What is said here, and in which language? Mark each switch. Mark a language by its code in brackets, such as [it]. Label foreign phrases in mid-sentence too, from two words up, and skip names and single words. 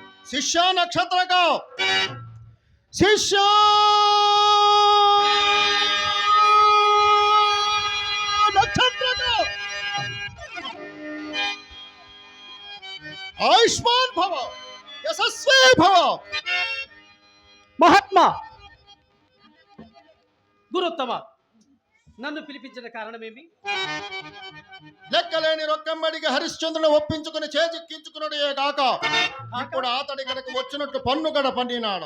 [sa] ಶಿಷ್ಯ ನಕ್ಷತ್ರಕ ಶಿಷ್ಯ ನಕ್ಷತ್ರಕ ಆಯುಷ್ಮಾನ್ ಭವ ಯಶಸ್ವೇ ಭವ. [te] మహాత్మ గురుత్తమ నన్ను పిలిపించిన కారణమేమి? లెక్కలేని రొక్కంబడికి హరిశ్చంద్రుని ఒప్పించుకుని చేజిక్కించుకున్నాడే కాక ఇప్పుడు అతడి కనుక వచ్చినట్టు పన్ను గడ పన్నినాడు.